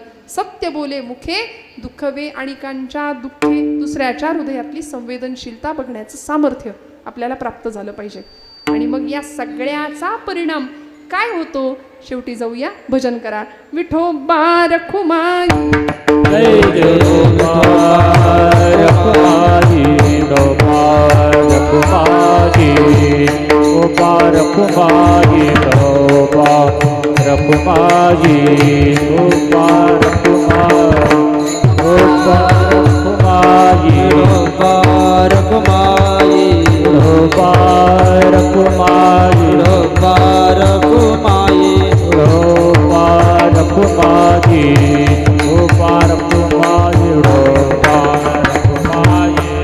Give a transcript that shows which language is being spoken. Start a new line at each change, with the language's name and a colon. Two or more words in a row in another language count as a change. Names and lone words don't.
Marathi: सत्य बोले मुखे दुःखवे आणिकांच्या दुःखे, दुसऱ्याच्या हृदयातली संवेदनशीलता बघण्याचं सामर्थ्य आपल्याला प्राप्त झालं पाहिजे. आणि मग या सगळ्याचा परिणाम काय होतो, शेवटी जाऊया भजन करा. विठोबा रखुमाई जय रखुमाई, रखुमाई, ओपा रखुमाई, ओपा रखुमाई, ओपा रखुमाई, ओपा रखुमाई, ओपा रखुमाई, ओपा रखुमाई, ओपा रखुमाई, ओपा रखुमाई, ओपा रखुमाई, ओपा रखुमाई.